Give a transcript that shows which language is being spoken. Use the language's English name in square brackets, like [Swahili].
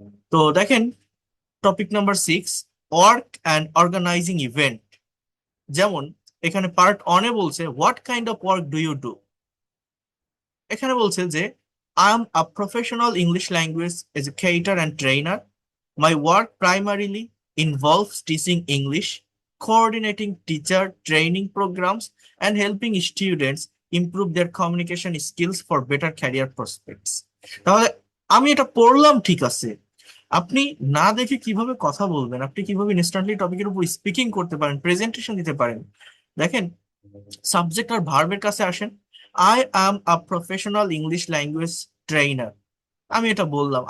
[Bangla] তো দেখেন, [English] Topic number 6, work and organizing event. [Bangla] যেমন এখানে [English] part one [Bangla] বলছে [English] What kind of work do you do. [Bangla] এখানে বলছে যে [English] I am a professional English language educator and trainer. My work primarily involves teaching English, coordinating teacher training programs, and helping students improve their communication skills for better career prospects. [Bangla] তাহলে আমি এটা পড়লাম, ঠিক আছে, আপনি না দেখে কিভাবে কথা বলবেন, আপনি কিভাবে ইনস্ট্যান্টলি টপিকের উপর স্পিকিং করতে পারেন, প্রেজেন্টেশন দিতে পারেন? দেখেন, সাবজেক্ট আর ভার্বের কাছে আসেন। [English] I am a professional English language trainer, [Bangla] আমি এটা বললাম।